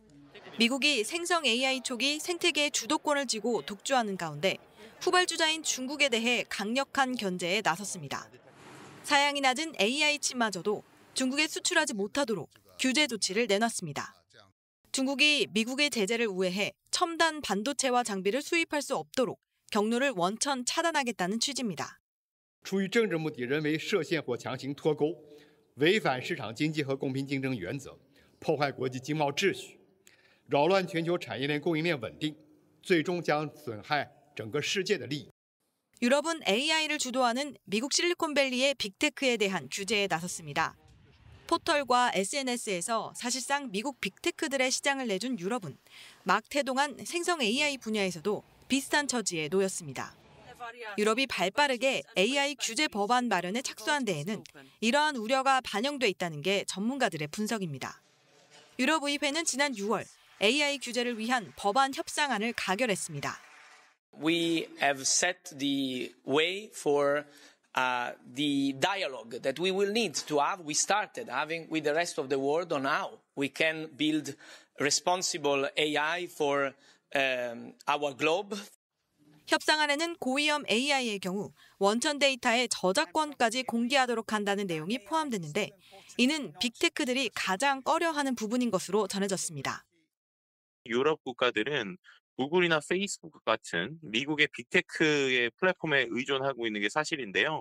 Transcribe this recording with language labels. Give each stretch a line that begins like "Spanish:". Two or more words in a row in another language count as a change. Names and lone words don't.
Korean: 미국이 생성 AI 초기 생태계의 주도권을 쥐고 독주하는 가운데 후발주자인 중국에 대해 강력한 견제에 나섰습니다. 사양이 낮은 AI 칩마저도 중국에 수출하지 못하도록 규제 조치를 내놨습니다. 중국이 미국의 제재를 우회해 첨단 반도체와 장비를 수입할 수 없도록 경로를 원천 차단하겠다는 취지입니다.
Chinese: 出于政治目的，人为设限或强行脱钩，违反市场经济和公平竞争原则，破坏国际经贸秩序，扰乱全球产业链供应链稳定，最终将损害整个世界的利益。
Korean: 유럽은 AI를 주도하는 미국 실리콘밸리의 빅테크에 대한 규제에 나섰습니다. 포털과 SNS에서 사실상 미국 빅테크들의 시장을 내준 유럽은 막 태동한 생성 AI 분야에서도 비슷한 처지에 놓였습니다. 유럽이 발빠르게 AI 규제 법안 마련에 착수한 데에는 이러한 우려가 반영돼 있다는 게 전문가들의 분석입니다. 유럽의회는 지난 6월 AI 규제를 위한 법안 협상안을 가결했습니다.
English: We have set the way for the dialogue that we will need to have. We started having with the rest of the world on how we can build responsible AI for our globe.
Korean: 협상안에는 고위험 AI의 경우 원천 데이터의 저작권까지 공개하도록 한다는 내용이 포함됐는데 이는 빅테크들이 가장 꺼려하는 부분인 것으로 전해졌습니다. 유럽 국가들은 구글이나 페이스북 같은 미국의 빅테크의 플랫폼에 의존하고 있는 게 사실인데요.